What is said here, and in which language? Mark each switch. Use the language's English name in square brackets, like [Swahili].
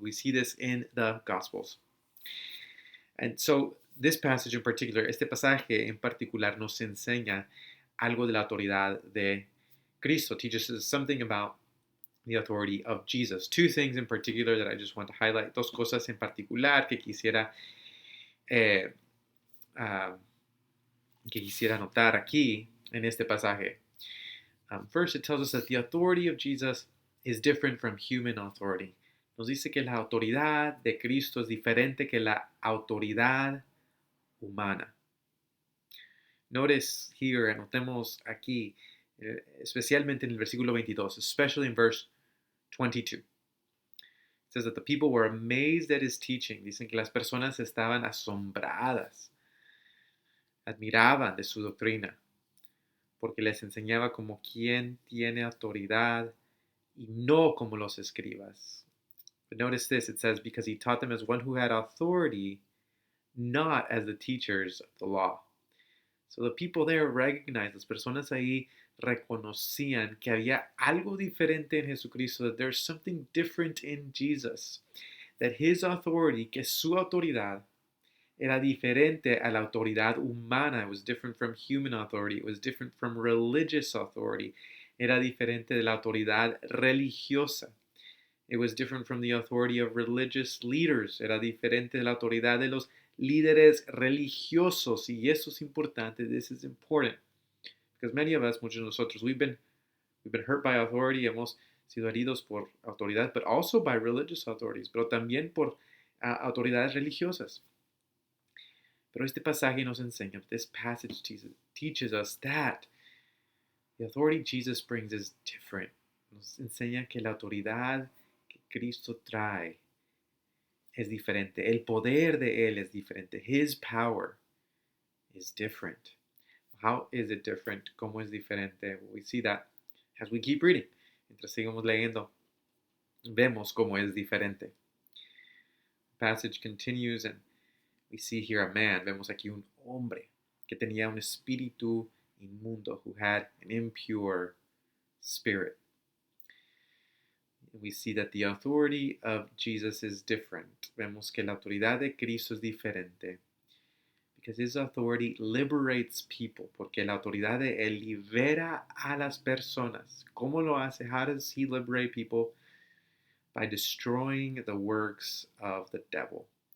[English] We see this in the Gospels. And so this passage in particular, [Spanish] este pasaje en particular, nos enseña algo de la autoridad de Cristo. [English] Teaches us something about the authority of Jesus. Two things in particular that I just want to highlight. [Spanish] Dos cosas en particular que quisiera notar aquí en este pasaje. [English] First, it tells us that the authority of Jesus is different from human authority. [Spanish] Nos dice que la autoridad de Cristo es diferente que la autoridad humana. [English] Notice here, [Spanish] anotemos aquí, especialmente en el versículo 22, [English] especially in verse 22. It says that the people were amazed at his teaching. [Spanish] Dicen que las personas estaban asombradas, admiraban de su doctrina, porque les enseñaba como quien tiene autoridad y no como los escribas. [English] But notice this, it says, because he taught them as one who had authority, not as the teachers of the law. So the people there recognized, [Spanish] las personas ahí reconocían que había algo diferente en Jesucristo, [English] that there's something different in Jesus, that his authority, [Spanish] que su autoridad, era diferente a la autoridad humana. [English] It was different from human authority. It was different from religious authority. [Spanish] Era diferente de la autoridad religiosa. [English] It was different from the authority of religious leaders. [Spanish] Era diferente de la autoridad de los líderes religiosos. Y eso es importante. [English] This is important. Because many of us, [Spanish] muchos de nosotros, [English] we've been hurt by authority. [Spanish] Hemos sido heridos por autoridad, [English] but also by religious authorities. [Spanish] Pero también por autoridades religiosas. Pero este pasaje nos enseña, [English] this passage teaches us that the authority Jesus brings is different. [Spanish] Nos enseña que la autoridad que Cristo trae es diferente. El poder de Él es diferente. [English] His power is different. How is it different? [Spanish] ¿Cómo es diferente? [English] We see that as we keep reading. [Spanish] Mientras sigamos leyendo, vemos cómo es diferente. [English] The passage continues and we see here a man. [Spanish] Vemos aquí un hombre que tenía un espíritu inmundo, [English] who had an impure spirit. We see that the authority of Jesus is different. [Spanish] Vemos que la autoridad de Cristo es diferente. [English] Because his authority liberates people. [Spanish] Porque la autoridad de él libera a las personas. ¿Cómo lo hace? [English] How does he liberate people? By destroying the works of the devil.